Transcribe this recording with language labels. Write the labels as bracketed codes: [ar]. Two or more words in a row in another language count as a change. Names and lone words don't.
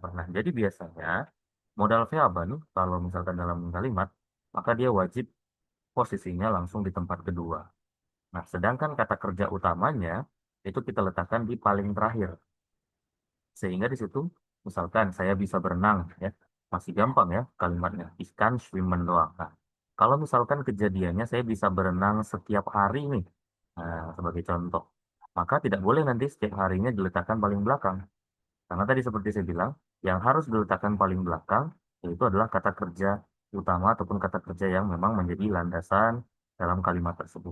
[id] Nah, jadi biasanya modal verban kalau misalkan dalam kalimat, maka dia wajib posisinya langsung di tempat kedua. Nah, sedangkan kata kerja utamanya itu kita letakkan di paling terakhir. Sehingga di situ, misalkan saya bisa berenang, ya, masih gampang ya kalimatnya. [de] Ich kann schwimmen doang. [id] Nah, kalau misalkan kejadiannya saya bisa berenang setiap hari nih, nah, sebagai contoh, maka tidak boleh nanti setiap harinya diletakkan paling belakang. Karena tadi seperti saya bilang, yang harus diletakkan paling belakang yaitu adalah kata kerja utama ataupun kata kerja yang memang menjadi landasan dalam kalimat tersebut.